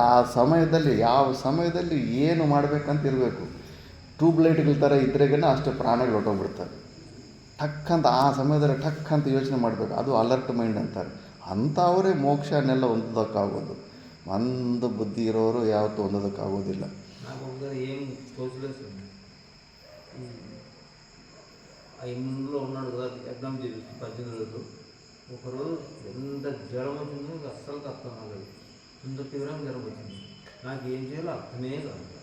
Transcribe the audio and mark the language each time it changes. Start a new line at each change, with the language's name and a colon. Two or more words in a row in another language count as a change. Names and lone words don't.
Kannada: ಆ ಸಮಯದಲ್ಲಿ ಯಾವ ಸಮಯದಲ್ಲಿ ಏನು ಮಾಡಬೇಕಂತ ಇರಬೇಕು. ಟ್ಯೂಬ್ಲೈಟ್ಗಳ ಥರ ಇದ್ರೇಗೇ ಅಷ್ಟೇ ಪ್ರಾಣಗಳು ಹೊಟ್ಟೋಗ್ಬಿಡ್ತಾರೆ. ಟಕ್ ಅಂತ ಆ ಸಮಯದಲ್ಲಿ ಟಕ್ ಅಂತ ಯೋಚನೆ ಮಾಡಬೇಕು. ಅದು
English: alert mind
Kannada: ಅಂತಾರೆ. ಅಂಥವರೇ ಮೋಕ್ಷನೆಲ್ಲ ಹೊಂದೋದಕ್ಕಾಗೋದು. ಒಂದು ಬುದ್ಧಿ ಇರೋರು ಯಾವತ್ತೂ ಹೊಂದೋದಕ್ಕಾಗೋದಿಲ್ಲ.
Telugu: ఇంట్లో ఉన్నాడు కదా ఎగ్జామ్ చేసి 18 రోజులు ఒకరోజు ఎంత జ్వరం వచ్చిందో అస్సలు అర్థం కాలేదు. ఇంత తీవ్రంగా జ్వరం వచ్చింది, నాకు ఏం చేయాలో అర్థమే కాదు.